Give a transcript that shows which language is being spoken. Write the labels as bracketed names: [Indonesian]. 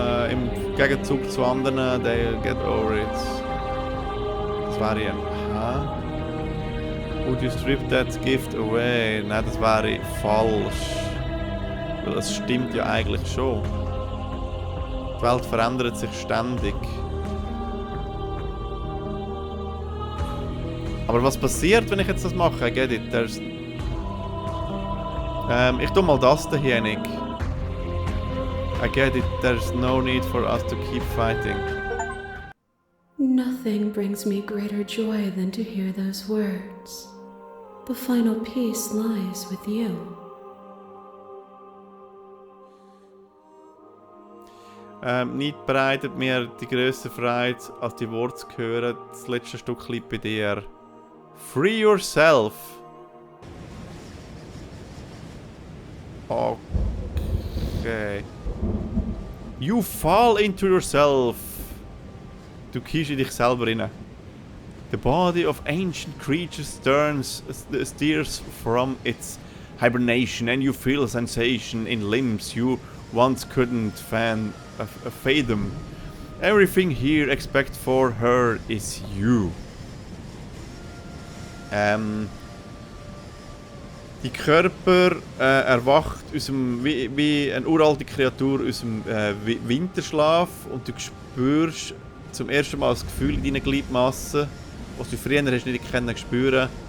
[German] Im Gegenzug zu anderen, [English] they'll get over it. [German] Das wäre ja... [English] Would you strip that gift away? [German] Nein, das wäre falsch. Weil es stimmt ja eigentlich schon. Die Welt verändert sich ständig. Aber was passiert, wenn ich jetzt das mache? [English] I get it. [German] Ich tue mal das dahin. [English] I get it. There's no need for us to keep fighting. Nothing brings me greater joy than to hear those words. The final peace lies with you. [German] Nichts bereitet mir die grösste Freude, als die Worte zu hören. Das letzte Stück liegt bei dir. [English] Free yourself. Okay. You fall into yourself. [German] Du kiehst in dich selber rein. [English] The body of ancient creatures steers from its hibernation and you feel a sensation in limbs you once couldn't fathom. Everything here except for her is you. [German] Die Körper erwacht aus dem, wie eine uralte Kreatur aus dem Winterschlaf und du spürst zum ersten Mal das Gefühl in deinen Gliedmassen, was du früher hast nicht spüren.